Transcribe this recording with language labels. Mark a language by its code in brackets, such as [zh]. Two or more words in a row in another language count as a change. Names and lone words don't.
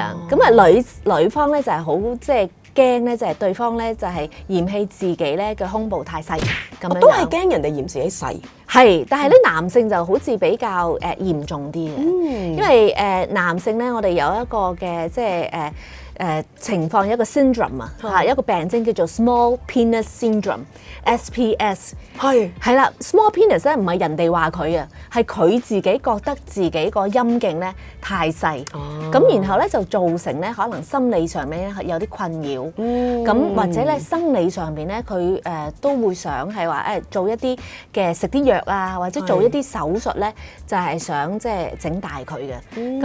[yue] 咁女方咧就係好即係驚咧，就係對方咧就係嫌棄自己咧嘅胸部太細咁樣。都係驚人哋嫌自己細。係，但係咧男性就好似比較嚴重啲嘅，因為男性咧我哋有一個嘅即係情況，一個 syndrome 一個病徵叫做 [en] small penis syndrome， [yue] SPS。係啦 ， [en] small penis [yue] 咧唔係人哋話佢啊，係佢自己覺得自己個陰莖咧太細，咁然後咧就造成咧可能心理上面有啲困擾，咁或者咧生理上邊咧佢都會想係話做一啲嘅食啲藥啊，或者做一啲手術咧，就係想即係整大佢嘅。